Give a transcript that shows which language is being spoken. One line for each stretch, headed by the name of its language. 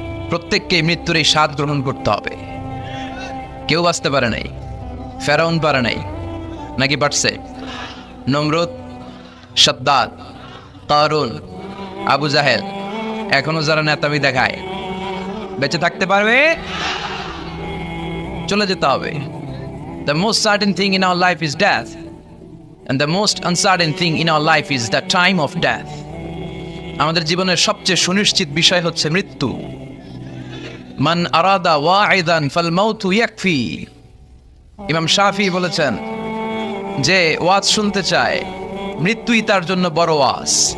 Bangla: প্রত্যেককে মৃত্যুর এই স্বাদ গ্রহণ করতে হবে। কেউ বাঁচতে পারে নাই, ফেরাউন পারে নাই, নাকি পারছে? নমরুদ, সাদ্দাদ, কারুন, আবু জাহেল, এখনো যারা নেতামি দেখায়, বেঁচে থাকতে পারবে? চলে যেতে হবে।
English: The most certain thing in our life is death, and the most uncertain thing in our life is the time of death.
Bangla: আমাদের জীবনের সবচেয়ে সুনিশ্চিত বিষয় হচ্ছে মৃত্যু।
Arabic: মান আরাদা ওয়াইদান ফাল মাউতু ইয়াকফি।
Bangla: ইমাম শাফি বলেছেন যে ওয়াজ শুনতে চায়, মৃত্যুই তার জন্য বড় ওয়াজ।